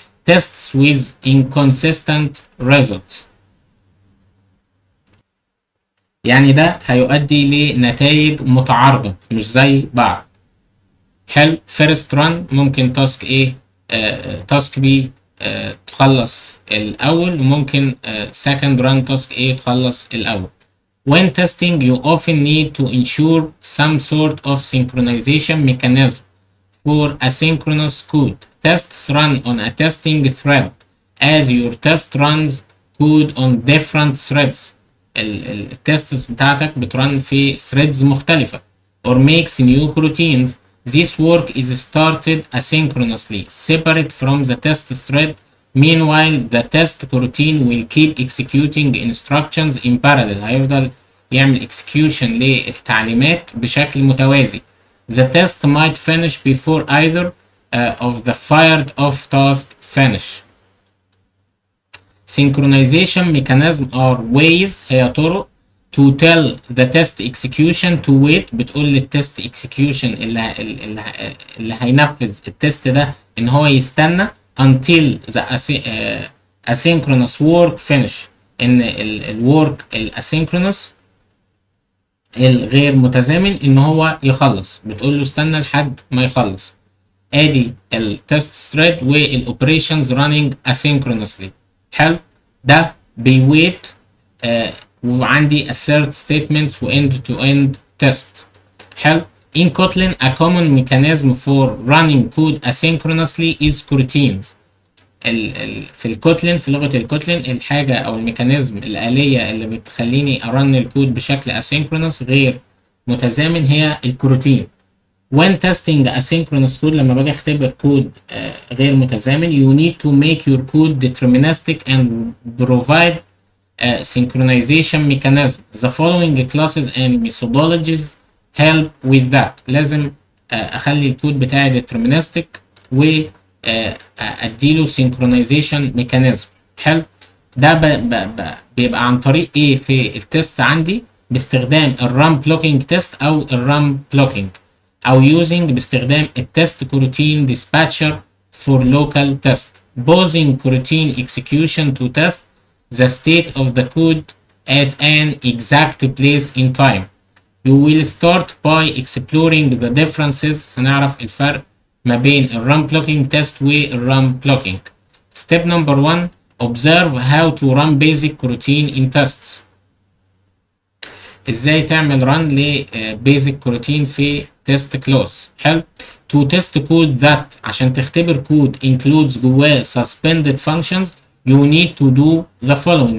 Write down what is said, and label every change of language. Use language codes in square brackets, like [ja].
[en] Tests with inconsistent results، [ar] يعني ده هيؤدي لنتائج متعارضة مش زي بعض. حلو. [en] First run [ar] ممكن تاسك A تاسك B تخلص الأول، وممكن [en] second run [ar] تاسك A تخلص الأول. [en] When testing you often need to ensure some sort of synchronization mechanism for asynchronous code. Tests run on a testing thread as your test runs code on different threads. [ar] التستس بتاعتك بترن في threads مختلفة. [en] Or makes new coroutines. This work is started asynchronously, separate from the test thread. Meanwhile, the test coroutine will keep executing instructions in parallel. [ar] هيفضل يعمل execution للتعليمات بشكل متوازي. [en] The test might finish before either of the fired off task finish. Synchronization mechanism are ways، [ar] هي طرق [en] to tell the test execution to wait، [ar] بتقول للتست execution اللي هينفذ التست ده ان هو يستنى [en] until the asynchronous work finish، [ar] ان الورك الاسynchronous الغير متزامن ان هو يخلص، بتقول له استنى لحد ما يخلص. ادي التست ثريد والاوبريشنز راننج اسynchronously. حلو، ده بيويت وعندي assert statements و end to end test. حلو. [en] In Kotlin a common mechanism for running code asynchronously is coroutines. [ar] في الكوتلين، في لغة الكوتلين، الحاجة أو الميكانيزم الآلية اللي بتخليني أرن الكود بشكل asynchronous غير متزامن هي الكروتين. [en] When testing asynchronous code، [ar] لما باجي اختبر كود غير متزامن، [en] you need to make your code deterministic and provide synchronization mechanism. The following classes and methodologies help with that. [ar] لازم اخلي الكود بتاعي deterministic و اديله synchronization mechanism. حلو، ده بيبقى عن طريق ايه في التست عندي باستخدام الرام بلوكينج تيست او الرام بلوكينج، او using باستخدام التست كوروتين dispatcher [en] for local test. Pausing coroutine execution to test the state of the code at an exact place in time. You will start by exploring the differences. [ar] هنعرف الفرق ما بين الرام بلوكينج تيست والرام بلوكينج. [en] Step number 1. Observe how to run basic coroutine in tests. [ar] ازاي تعمل run ل basic coroutine في test class. حلو. [en] To test code that [ar] عشان تختبر كود [en] includes [ar] جواه [en] suspended functions you need to do the following.